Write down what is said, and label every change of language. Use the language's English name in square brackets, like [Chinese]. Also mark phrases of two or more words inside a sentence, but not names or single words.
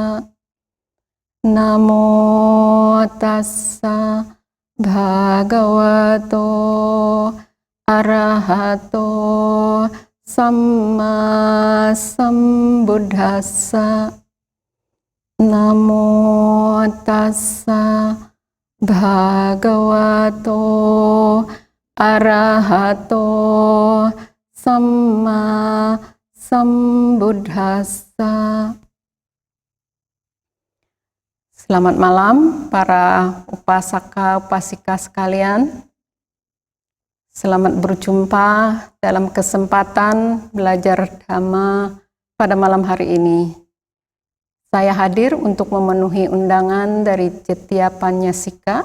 [Pali] Namo tassa bhagavato arahato samma sambuddhassa. Namo tassa bhagavato arahato samma sambuddhassa. [Indonesian] Selamat malam para [Pali] upasaka upasika [Indonesian] sekalian. Selamat berjumpa dalam kesempatan belajar Dhamma pada malam hari ini. Saya hadir untuk memenuhi undangan dari Cetya Panyasika.